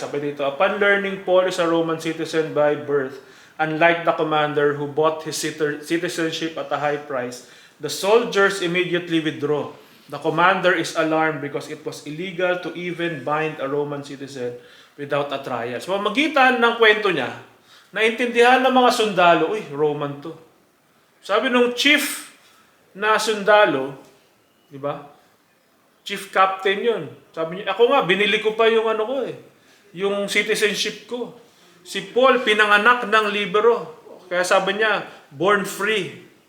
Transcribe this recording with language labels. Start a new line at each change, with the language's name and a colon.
Filipino: Sabi dito,
English: upon learning Paul is a Roman citizen by birth, unlike the commander who bought his citizenship at a high price, the soldiers immediately withdraw. The commander is alarmed because it was illegal to even bind a Roman citizen without a trial.
Filipino: So, magitan ng kwento niya, naintindihan ng mga sundalo, uy, Roman to. Sabi nung chief na sundalo, di ba? Chief captain yun. Sabi niya, ako nga, binili ko pa yung yung citizenship ko. Si Paul, pinanganak ng libero. Kaya sabi niya,
English: born free.